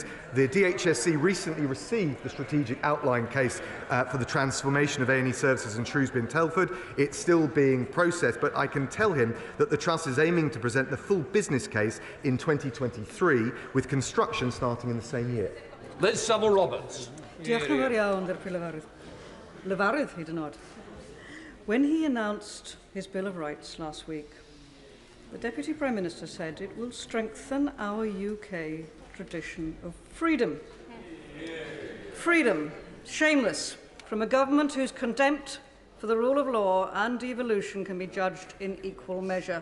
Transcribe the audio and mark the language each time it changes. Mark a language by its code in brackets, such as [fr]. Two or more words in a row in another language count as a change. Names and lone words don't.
[en] The DHSC recently received the strategic outline case for the transformation of A&E services in Shrewsbury and Telford. It's still being processed, but I can tell him that the Trust is aiming to present the full business case in 2023, with construction starting in the same year. Liz Saville-Roberts. [cy] Diolch yn fawr iawn, Lefarydd hyd yn oed. [en] When he announced his Bill of Rights last week, the Deputy Prime Minister said it will strengthen our UK tradition of freedom. Freedom, shameless, from a government whose contempt for the rule of law and devolution can be judged in equal measure.